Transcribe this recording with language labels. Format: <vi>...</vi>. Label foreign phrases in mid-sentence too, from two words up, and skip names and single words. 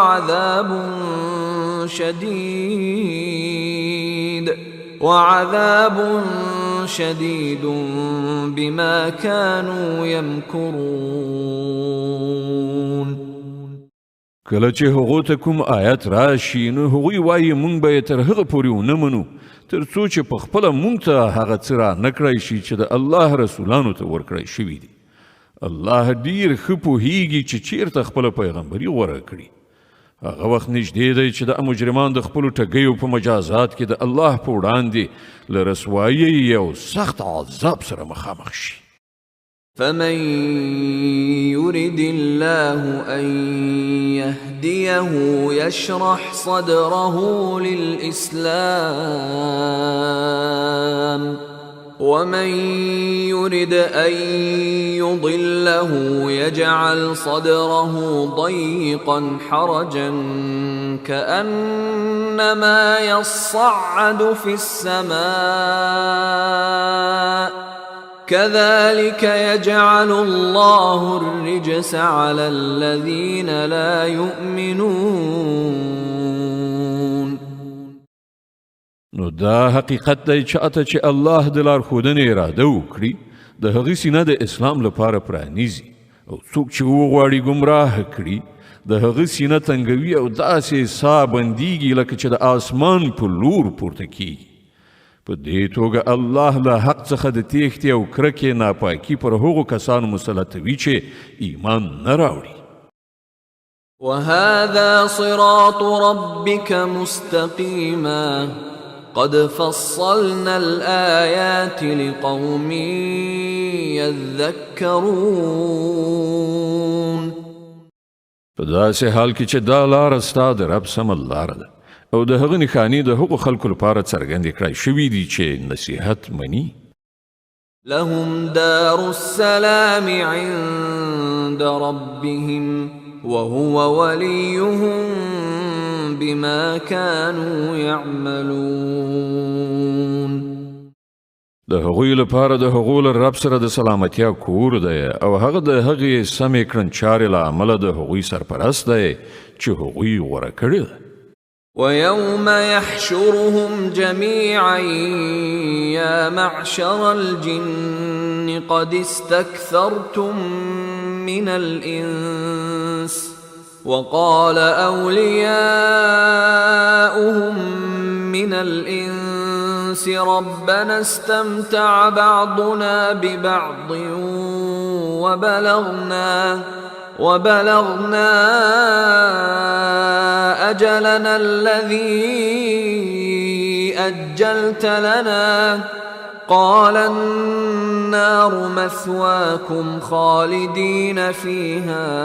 <ar>وعذاب شديد بما كانوا يمكرون.</ar> <ps>کله چې هغو ته کوم آیت راشي نو هغوی وایي مونږ به یې تر هغه پورې ونه منو تر څو چې په خپله مونږ ته هغه څه را نه کړی شي چې د الله رسولانو ته ورکړی شوي دي. الله ډیر ښه پوهیږي چې چیرته خپله پیغمبري غوره کړي. هغه وخت نږدې دی چې د مجرمان د خپلو ټګیو په مجازات کې د الله په وړاندې له رسوایۍ یو سخت عذاب سره مخامخ شي.</ps> <ar>فمن يرد الله أن يهديه يشرح صدره للإسلام ومن يرد أن يضله يجعل صدره ضيقا حرجا كأنما يصعد في السماء كذلك يجعل الله الرجس على الذين لا يؤمنون.</ar> <ps>نو دا حقیقت دی چاته چې الله د لارښودنې اراده وکړي د هغې سینه د اسلام لپاره پرانیزي او څوک چې وغواړي ګمراه کړي د هغې سینه تنګوي او داسې ساه بندیږي لکه چې د آسمان په لور پورته کیږي. په دې توګه الله له حق څخه د تیښتې او کرکې ناپاکي پر هغو کسانو مسلطوي چې ایمان نه راوړي.</ps> <ar>وهذا صراط ربك مستقيما قد فصلنا الآيات لقوم يذكرون.</ar> <ps>په داسې حال کې چې دا لاره ستا د رب سمه لاره ده او د هغه نښانې د هغو خلکو لپاره څرګندې کړای شوي دي چې نصیحت مني.</ps> <ar>لهم دار السلام عند ربهم وهو وليهم بما كانوا يعملون.</ar> <ps>د هغوی لپاره د هغو له رب سره د سلامتیا کور دی او هغه د هغې سمې کړنچارې له امله د هغوی سرپرست دی چې هغوی غوره کړي ده.</ps> <ar>ويوم يحشرهم جميعا يا معشر الجن قد استكثرتم من الإنس وقال أولياؤهم من الإنس ربنا استمتع بعضنا ببعض وبلغنا أجلنا الذي أجلت لنا قال النار مثواكم خالدين فيها</ar>